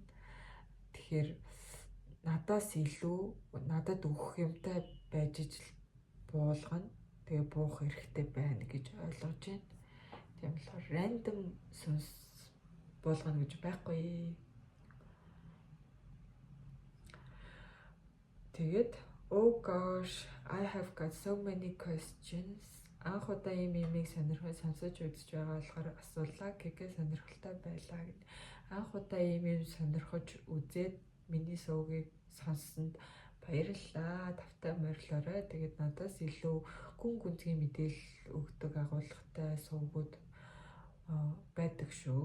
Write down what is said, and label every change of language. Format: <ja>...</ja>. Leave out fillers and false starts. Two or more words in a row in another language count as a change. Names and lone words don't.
<mn>Тэгэхээр надаас илүү надад өгөх юмтай байж ижил буулгана. Тэгээ буух хэрэгтэй байна гэж ойлгож байна. Тийм болохоор рандом сүнс буулгана гэж байхгүй.</mn> <en>Тэгээд oh gosh, I have got so many questions.</en> <mn>Анх удаа имийг сонирхож сонсож үзэж байгаа болохоор асуулаа. Гэгээ сонирхолтой байлаа гэд. Анх удаа имийг сонирхож үзээд миний суугийг сонссонд баярлалаа. Тавтай морилоорой. Тэгээд надаас илүү гүн гүнзгий мэдээлэл өгдөг агуулгатай сувгууд байдаг шүү.</mn>